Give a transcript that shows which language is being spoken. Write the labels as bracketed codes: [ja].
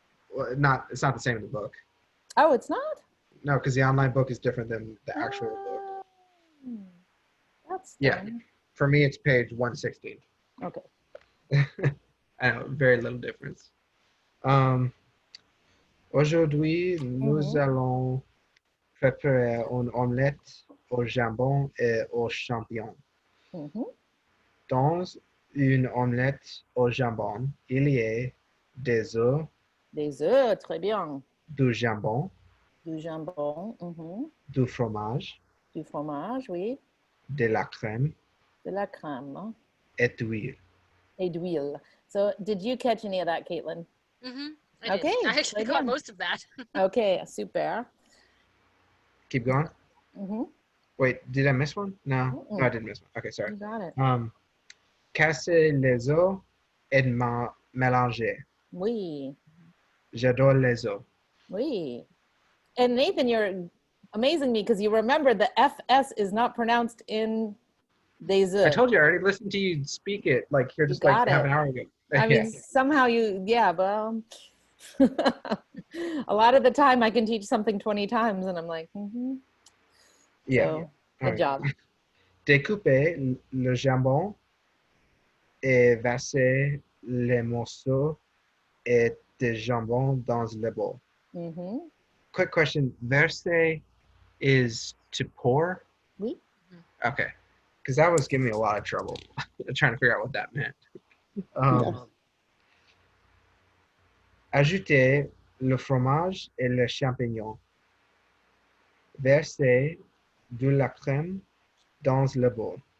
[en] Well, it's not the same in the book. Oh, it's not? No, because the online book is different than the actual book. That's dumb. For me, it's page 116. Okay. I know, very little difference. [fr] Aujourd'hui, nous Mhm. allons préparer une omelette au jambon et aux champignons. Mhm. Dans une omelette au jambon, il y a des œufs, Des œufs, très bien. du jambon, Du jambon, mhm. du fromage, Du fromage, oui. de la crème De la crème, hein? et d'huile. Et d'huile. [en] So, did you catch any of that, Caitlin? Mm-hmm. I Okay, did. I actually [fr] très [en] caught [fr] bien. [en] most of that. Okay, super. Keep going. Mhm. Wait, did I miss one? No, no, I Mm-mm. didn't miss one. Okay, sorry. You got it. [fr] Casser les œufs et mélanger. Oui, J'adore les œufs. oui. [en] And Nathan, you're amazing me because you remember the FS is not pronounced in des I [fr] œufs. [en] told you, I already listened to you speak it like here You just like got half it. an hour ago. I mean, somehow you, yeah, well, a lot of the time I can teach something 20 times and I'm like, mm-hmm. Yeah. So, good Okay. job. [fr] Découper le jambon et verser les morceaux et de jambon dans le bol. Mm-hmm. [en] Quick question. Verser is to pour? [fr] Oui. [en] Okay. Because that was giving me a lot of trouble trying to figure out what that meant. [fr] Ajouter le fromage et les champignons. Verser de la crème dans le bol.